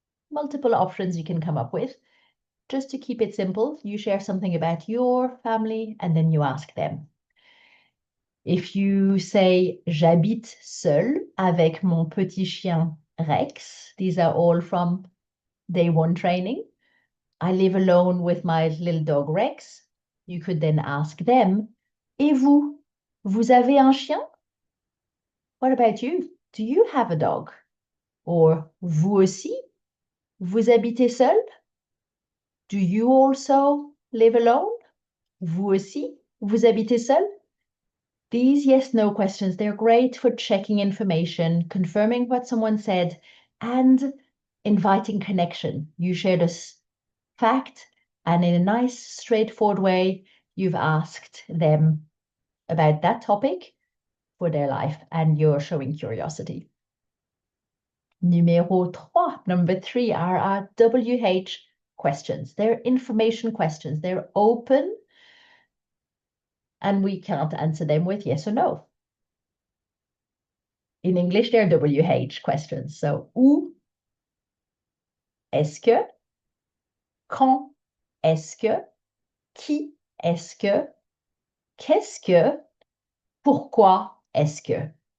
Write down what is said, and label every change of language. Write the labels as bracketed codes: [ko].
[en] multiple options you can come up with. Just to keep it simple, you share something about your family and then you ask them. If you say [fr] j'habite seul avec mon petit chien Rex, [en] these are all from day one training. I live alone with my little dog Rex. You could then ask them, [fr] et vous, vous avez un chien? [en] What about you? Do you have a dog? Or [fr] vous aussi, vous habitez seul? [en] Do you also live alone? [fr] Vous aussi, vous habitez seul? [en] These yes/no questions, they're great for checking information, confirming what someone said, and inviting connection. You shared a fact, and in a nice, straightforward way, you've asked them about that topic for their life, and you're showing curiosity. Number three are our WH questions. They're information questions. They're open, and we cannot answer them with yes or no. In English, they're WH questions. So, [fr] où est-ce que, quand est-ce que, qui est-ce que, qu'est-ce que, pourquoi est-ce que.